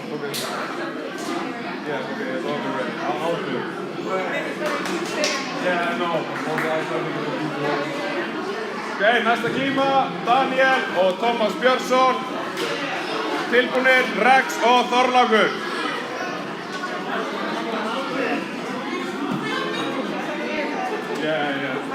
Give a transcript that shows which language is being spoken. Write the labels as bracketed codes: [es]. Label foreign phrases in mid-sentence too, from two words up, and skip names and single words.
[en] Okay. Yeah, okay, it's all ready. I'll do it. Yeah, I know. [is] Okay, næsta kíma, Daniel og Tómas Björnsson. Tilbúinir, Rex og Þorlákur. [en] Yeah.